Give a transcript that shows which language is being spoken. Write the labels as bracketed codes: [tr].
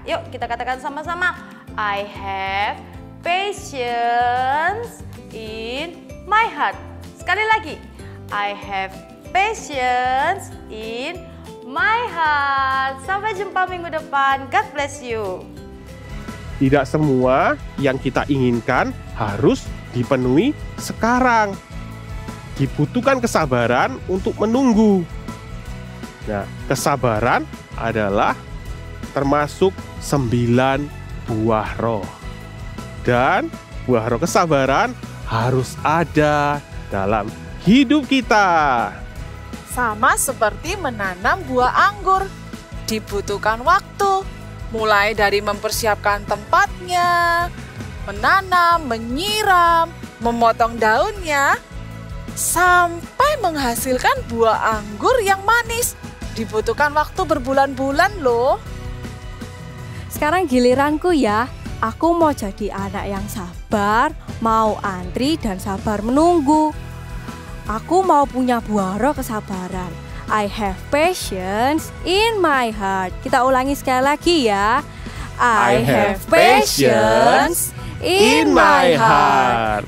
[id] Yuk kita katakan sama-sama. [en] I have patience in my heart. [id] Sekali lagi. [en] I have patience in my heart. [id] Sampai jumpa minggu depan. [en] God bless you. [id] tidak semua yang kita inginkan harus dipenuhi sekarang. Dibutuhkan kesabaran untuk menunggu. Nah, kesabaran adalah termasuk 9 buah roh. Dan buah roh kesabaran harus ada dalam hidup kita. Sama seperti menanam buah anggur, dibutuhkan waktu, mulai dari mempersiapkan tempatnya, menanam, menyiram, memotong daunnya, sampai menghasilkan buah anggur yang manis. Dibutuhkan waktu berbulan-bulan loh. Sekarang giliranku ya. Aku mau jadi anak yang sabar, mau antri dan sabar menunggu. Aku mau punya buah roh kesabaran. [en] I have patience in my heart. [id] Kita ulangi sekali lagi ya. [en] I have patience in my heart.